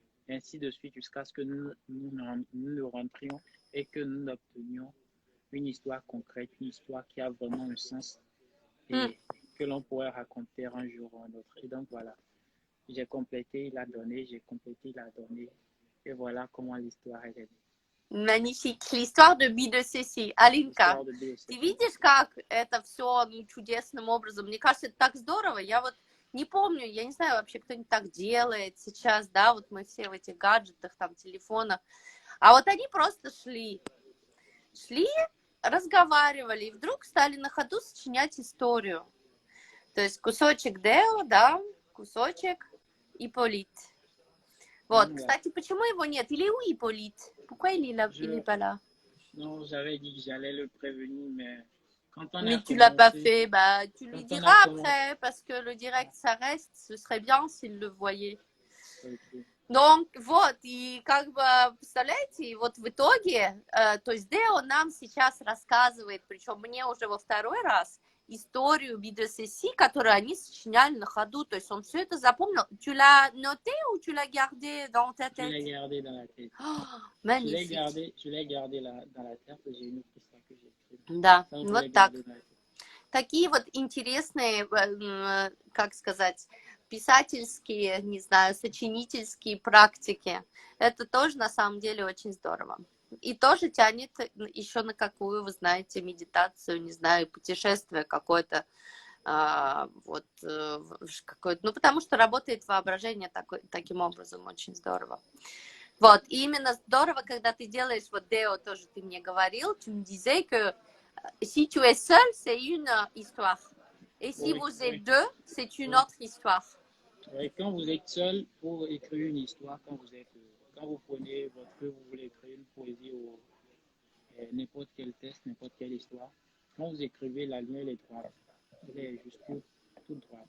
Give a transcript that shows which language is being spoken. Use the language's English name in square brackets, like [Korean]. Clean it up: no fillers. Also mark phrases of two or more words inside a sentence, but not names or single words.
[French] Ainsi de suite jusqu'à ce que nous rentrions et que nous obtenions une histoire concrète, une histoire qui a vraiment un sens et que l'on pourrait raconter un jour ou un autre. Et donc voilà, j'ai complété, il a donné, j'ai complété, il a donné. Et voilà comment l'histoire est née. Magnifique. L'histoire de Би de Сеси. [Russian] Алинка, ты видишь, как это все чудесным образом? Мне кажется, это так здорово. Я вот не помню, я не знаю вообще, кто-нибудь так делает сейчас, да, вот мы все в этих гаджетах, там, телефонах. А вот они просто шли, разговаривали, и вдруг стали на ходу сочинять историю. То есть кусочек Део, да, кусочек Ипполит. Вот, кстати, почему его нет? [French] Il est où Hippolyte? Pourquoi il est pas là? Non, j'avais dit que j'allais le prévenir, mais quand on Mais a tu l'as pas commencé, fait, bah tu lui quand on diras a après, parce que le direct ça reste, ce serait bien s'il le voyait. commencé, [Russian] Donc вот, и как бы, представляете, вот в итоге, то есть Део нам сейчас рассказывает, причем мне уже во второй раз, историю BDCC, которую они сочиняли на ходу, то есть он все это запомнил. [French] Tu l'as noté ou tu l'as gardé dans ta je l'ai tête? gardé dans la tête. Oh, Je magnifique. l'ai gardé dans la tête, j'ai une autre histoire que j'ai écrite. [Russian] Да, [French] Donc, je l'ai [Russian] вот так. [French] gardé dans la tête. [Russian] Такие вот интересные, как сказать, писательские, не знаю, сочинительские практики. Это тоже на самом деле очень здорово. И тоже тянет еще на какую, вы знаете, медитацию, не знаю, путешествие какое-то, вот, какое-то, ну, потому что работает воображение таким образом очень здорово. Вот, и именно здорово, когда ты делаешь, вот Део тоже ты мне говорил, [French] tu me disais que si tu es seul, c'est une histoire. Et si Oui, vous êtes oui, deux, c'est une oui. autre histoire. Et quand vous êtes seul pour écrire une histoire, quand vous prenez votre feu, vous voulez écrire une poésie ou n'importe quel texte, n'importe quelle histoire, quand vous écrivez, la ligne elle est droite, elle est juste toute droite.